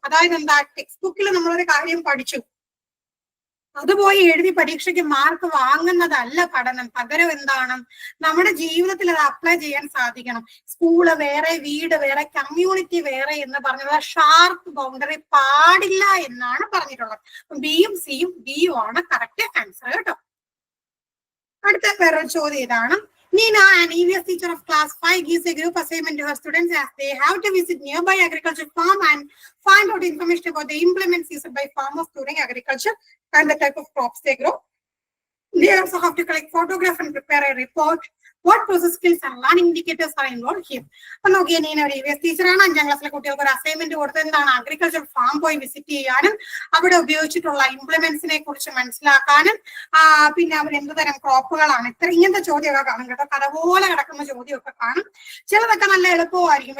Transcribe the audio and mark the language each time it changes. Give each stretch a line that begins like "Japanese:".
Malayalam: അതായത് എന്താ, ടെക്സ്റ്റ് ബുക്കിൽ നമ്മളൊരു കാര്യം പഠിച്ചു, അത് പോയി എഴുതി പരീക്ഷയ്ക്ക് മാർക്ക് വാങ്ങുന്നതല്ല പഠനം. പകരം എന്താണ്, നമ്മുടെ ജീവിതത്തിൽ അത് അപ്ലൈ ചെയ്യാൻ സാധിക്കണം. സ്കൂള് വേറെ, വീട് വേറെ, കമ്മ്യൂണിറ്റി വേറെ എന്ന് പറഞ്ഞുള്ള ഷാർപ്പ് ബൗണ്ടറി പാടില്ല എന്നാണ് പറഞ്ഞിട്ടുള്ളത്. ബിയും സിയും ഡിയും ആണ് കറക്റ്റ് ആൻസർ കേട്ടോ. അടുത്ത വേറൊരു ചോദ്യം ഇതാണ്.
English: Nina, an EVS teacher of class 5, gives a group assignment to her students as they have to visit nearby agriculture farm and find out information about the implements used by farmers during agriculture and the type of crops they grow. They also have to collect photographs and prepare a report. What process skills and learning indicators are involved here?
Malayalam: അപ്പൊ നോക്കിയാ, നീന ഒരു EVS ടീച്ചറാണ്. 5ാം ക്ലാസ്സിലെ കുട്ടികൾക്ക് ഒരു assignment കൊടുത്തത് എന്താണ്, agriculture farm പോയി visit ചെയ്യാനും അവിടെ ഉപയോഗിച്ചിട്ടുള്ള ഇംപ്ലിമെന്റ്സിനെ കുറിച്ച് മനസ്സിലാക്കാനും പിന്നെ അവർ എന്ത് തരം ക്രോപ്പുകളാണ്, ഇങ്ങനത്തെ ചോദ്യമൊക്കെ കാണും കേട്ടോ. കഥ പോലെ കിടക്കുന്ന ചോദ്യമൊക്കെ കാണും. ചിലതൊക്കെ നല്ല എളുപ്പമായിരിക്കും.